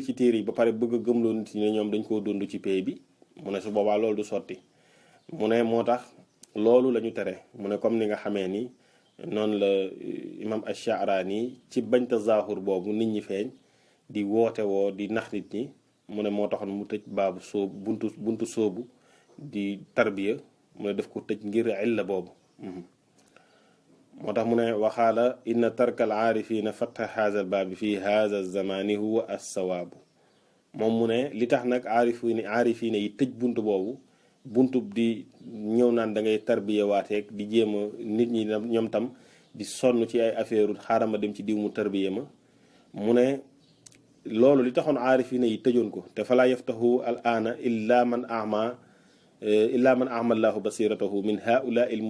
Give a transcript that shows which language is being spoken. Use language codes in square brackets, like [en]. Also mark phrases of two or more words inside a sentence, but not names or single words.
[wo] ci téere yi ba pare bëgg a gëmloo nit ñi ne ñoom dañ koo dund ci pay bi mu ne su boobaa loolu du sotti mu ne moo tax loolu la ñu tere mu ne comme ni nga xamee ni noonu la imam Ash-Sha'rani ci bañ tazahur boobu nit ñi feeñ di woote woo di nax nit ñi mu ne moo taxoon mu tëj baabu soobu buntu soobu di tarbiya mu ne def ko tëj ngir illa boobu moo tax mu ne waxaala [ar] إن ترك العارفين فتح هذا الباب في هذا الزمان هو الصواب [wo] moom mu ne li tax nag aarifina yi tëj buntu boobu buntu di ñëw naan da ngay tarbiya waateeg di jéem a nit ñi ñoom tam di sonn ci ay affaire xaaral ma dem ci diw mu tarbiya ma mu ne loolu li taxoon aarifina yi tëjoon ko te [ar] فلا يفتح الآن إلا من أما الله بصيرته من هؤلاء ال